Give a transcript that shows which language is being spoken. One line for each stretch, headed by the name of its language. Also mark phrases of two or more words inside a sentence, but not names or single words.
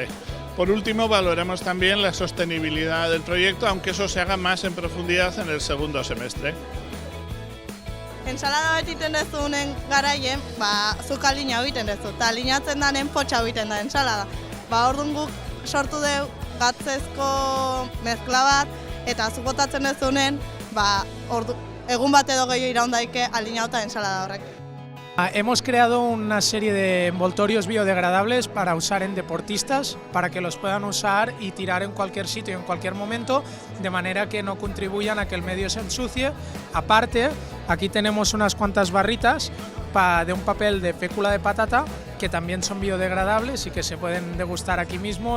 Spanish: Por último, valoramos también la sostenibilidad del proyecto, aunque eso se haga más en profundidad en el segundo semestre.
Basque: Ensalada bat egiten dezunen garaien, zuk alina egiten dezu, eta alinatzen danen potxa egiten da ensalada. Orduan guk sortu dugu gatzezko mezkla bat, eta zuk botatzen dezunen, egun bat edo gehiago iraun daike alinauta ensalada horrek.
Spanish: Hemos creado una serie de envoltorios biodegradables para usar en deportistas, para que los puedan usar y tirar en cualquier sitio, en cualquier momento, de manera que no contribuyan a que el medio se ensucie. Aparte, aquí tenemos unas cuantas barritas de un papel de fécula de patata, que también son biodegradables y que se pueden degustar aquí mismo.